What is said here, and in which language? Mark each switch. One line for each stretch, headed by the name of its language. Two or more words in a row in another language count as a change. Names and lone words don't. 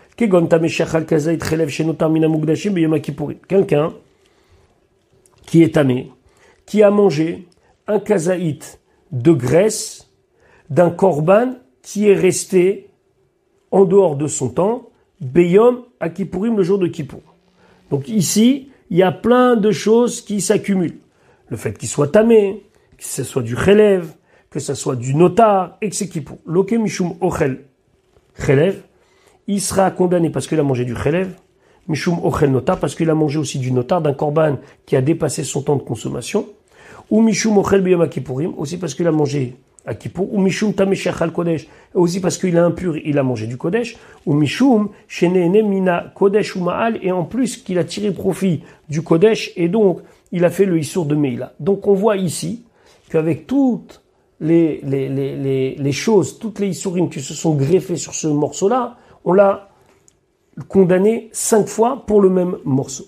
French: Quelqu'un qui est tamé, qui a mangé un kazaït de graisse d'un korban qui est resté en dehors de son temps,
Hebrew: ביום הכפורים,
French: le jour de Kippour. Donc ici, il y a plein de choses qui s'accumulent. Le fait qu'il soit tamé, que ce soit du chelev, que ce soit du notar, et que c'est Kippour.
Hebrew: לוקה משום אוכל חלב,
French: il sera condamné parce qu'il a mangé du chelev,
Hebrew: משום אוכל נותר,
French: parce qu'il a mangé aussi du notar, d'un korban qui a dépassé son temps de consommation, ou
Hebrew: משום אוכל ביום כפורים,
French: aussi parce qu'il a mangé à Kippour, ou
Hebrew: משום טמא שאכל קודש,
French: aussi parce qu'il est impur, il a mangé du kodesh, ou
Hebrew: משום שנהנה מן הקודש
French: ou ma'al, et en plus qu'il a tiré profit du kodesh, et donc il a fait le issour de Meila. Donc on voit ici qu'avec toutes les choses, toutes les issourim qui se sont greffés sur ce morceau-là, on l'a condamné 5 fois pour le même morceau.